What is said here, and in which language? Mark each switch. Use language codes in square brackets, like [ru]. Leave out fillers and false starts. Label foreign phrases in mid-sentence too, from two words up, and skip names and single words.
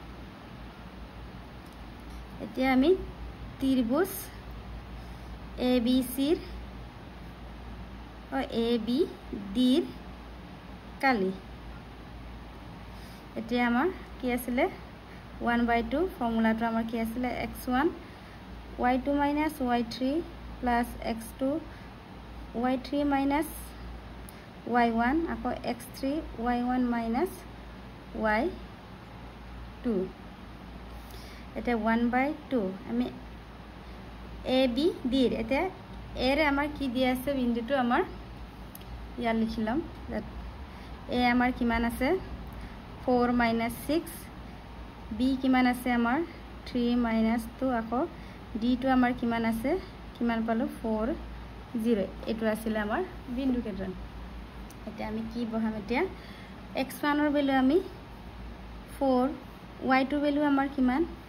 [as] এতিয়া আমি ত্ৰিভুজ abc ৰ abd ৰ কালি এতিয়া আমাৰ কি আছিলে 1/2 ফৰ্মুলাটো আমাৰ কি আছিলে x1 y2 - y3 + x2 y3 - y1 আকৌ x3 y1 - y2 এটা 1/2 আমি ab d ৰ এটা a ৰে আমাৰ কি দিয়া আছে বিন্দুটো আমাৰ ইয়াত লিখিলাম a আমাৰ কিমান আছে 4 - 6 b কিমান আছে আমাৰ 3 - 2 আকৌ d টো আমাৰ কিমান আছে কিমান পালো 4 0 এটো আছিল আমাৰ বিন্দু কেন্দ্ৰ এতিয়া আমি কি বহাম এতিয়া x1 ৰ ভ্যালু আমি 4 y2 ভ্যালু আমাৰ কিমান